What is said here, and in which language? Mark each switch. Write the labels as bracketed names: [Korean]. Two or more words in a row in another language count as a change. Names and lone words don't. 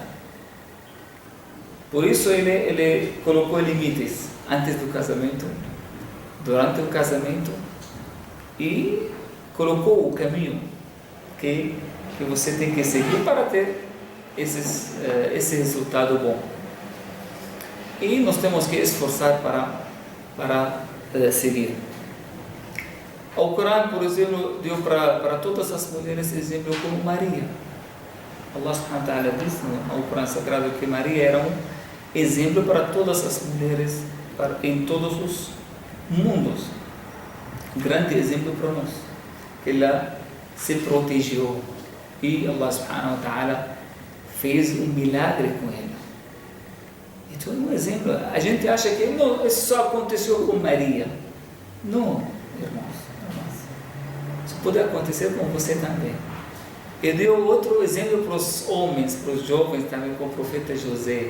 [Portuguese] Por isso ele colocou limites antes do casamento, durante o casamento, e colocou o caminho que você tem que seguir para ter esse resultado bom. E nós temos que esforçar para seguir. O Corão, por exemplo, deu para todas as mulheres exemplo como Maria. [Arabic] الله سبحانه وتعالى [Portuguese] diz no Corão Sagrado que Maria era um exemplo para todas as mulheres em todos os mundos. Grande exemplo para nós. Ela se protegeu e [Arabic] الله سبحانه وتعالى [Portuguese] fez um milagre com ela. Então é um exemplo. A gente acha que isso só aconteceu com Maria. Não, irmãos. Isso pode acontecer com você também. E deu outro exemplo para os homens, para os jovens também, com o profeta José.